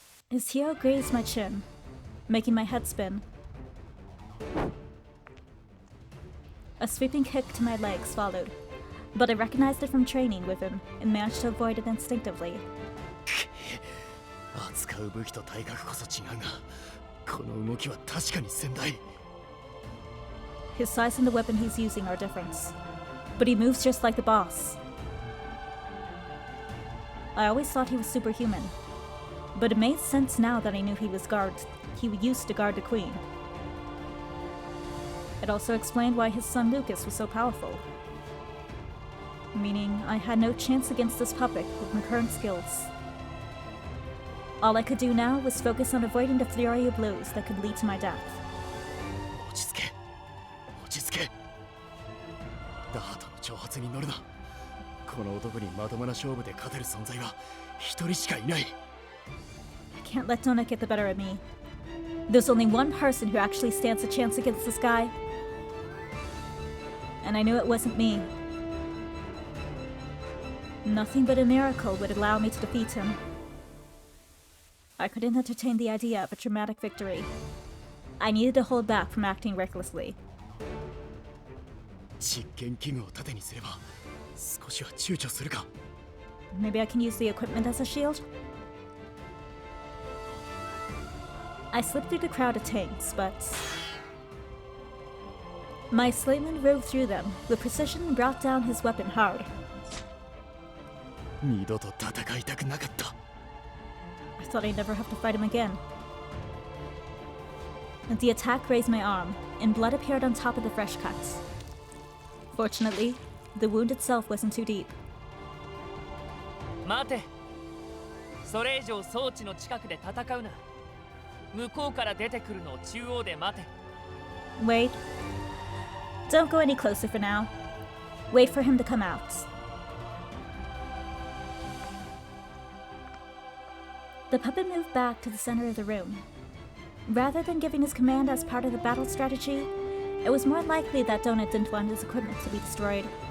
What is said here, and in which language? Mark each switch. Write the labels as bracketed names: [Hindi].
[English] His heel grazed my chin, making my head spin. A sweeping kick to my legs followed, but I recognized it from training with him and managed to avoid it instinctively. [Japanese] 扱う武器と体格こそ違うが、この動きは確かに先代。 [English] His size and the weapon he's using are different, but he moves just like the boss. I always thought he was superhuman, but it made sense now that I knew he used to guard the queen. It also explained why his son Lucas was so powerful. Meaning I had no chance against this puppet with my current skills. All I could do now was focus on avoiding the flurry of blows that could lead to my death. [Japanese] 落ち着け。落ち着け。ダートの挑発に乗るな。この男にまともな勝負で勝てる存在は一人しかいない。 [English] I can't let Donut get the better of me. There's only one person who actually stands a chance against this guy. And I knew it wasn't me. Nothing but a miracle would allow me to defeat him. I couldn't entertain the idea of a dramatic victory. I needed to hold back from acting recklessly. [Japanese] 実験器具を盾にすれば少しは躊躇するか。 [English] Maybe I can use the equipment as a shield? I slipped through the crowd of tanks, but my slayman rode through them with precision and brought down his weapon hard. [Japanese] 二度と戦いたくなかった。 [English] I thought I'd never have to fight him again. The attack raised my arm, and blood appeared on top of the fresh cuts. Fortunately, the wound itself wasn't too deep. [Japanese] 待て。それ以上装置の近くで戦うな。向こうから出てくるのを中央で待て。 [English] Wait. Don't go any closer for now. Wait for him to come out. The puppet moved back to the center of the room. Rather than giving his command as part of the battle strategy, it was more likely that Donut didn't want his equipment to be destroyed.